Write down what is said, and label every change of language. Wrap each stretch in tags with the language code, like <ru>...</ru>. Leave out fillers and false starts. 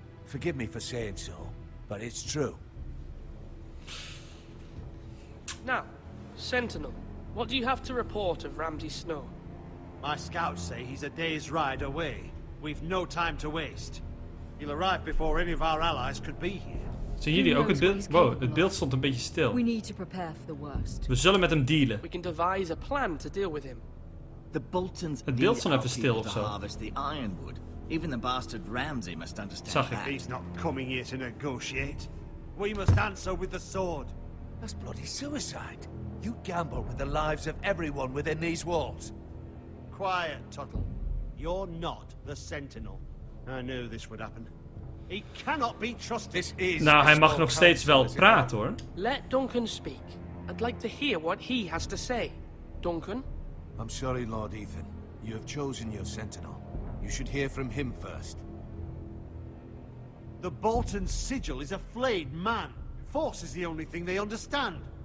<en>Forgive me for saying so, but it's true. Now, sentinel, what do you have to report of Ramsay Snow? My scouts say he's a day's ride away. We've no time to waste. He'll arrive before any of our allies could be here.</en> <nl>Zien jullie ook het beeld? Wow, het beeld stond een beetje stil.</nl> <en>We need to prepare for the worst.</en> <nl>We zullen met hem dealen.</nl> <en>We can devise a plan to deal with him. The Boltons</en> <nl>het beeld stond even stil of zo.</nl> <en>harvest the ironwood. Even the bastard Ramsay must understand that. He's not coming here to negotiate. We must answer with the sword. That's bloody suicide. You gamble with the lives of everyone within these walls. Quiet, Tuttle. You're not the Sentinel. I knew this would happen. He cannot be trusted. This is</en> <nl>Nou, hij mag nog steeds wel praten, hoor.</nl> <en>Let Duncan speak. I'd like to hear what he has to say. Duncan? I'm sorry, Lord Ethan. You have chosen your Sentinel. You should hear from him first. The Bolton sigil is a flayed man. Force is the only thing they understand.</en>